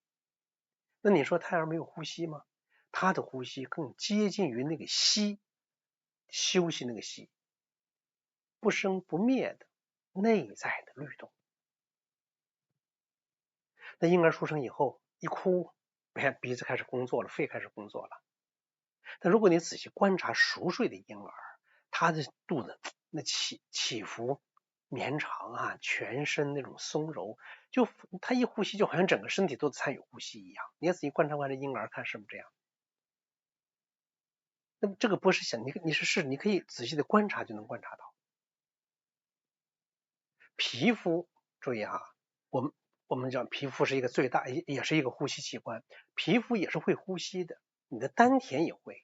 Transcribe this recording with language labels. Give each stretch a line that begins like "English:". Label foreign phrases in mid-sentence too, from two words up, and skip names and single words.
Chinese: 那你說胎兒沒有呼吸嗎？他的呼吸更接近於那個息，休息那個息，不生不滅的內在的律動。那嬰兒出生以後一哭，鼻子開始工作了，肺開始工作了。但如果你仔細觀察熟睡的嬰兒，他的肚子那起伏綿長全身那種鬆柔，就他一呼吸就好像整個身體都參與呼吸一樣。你仔細觀察這嬰兒，看是不是這樣？那麼這個不是想你可以仔細的觀察就能觀察到。皮膚注意我們講皮膚是一個最大也是一個呼吸器官，皮膚也是會呼吸的，你的丹田也會。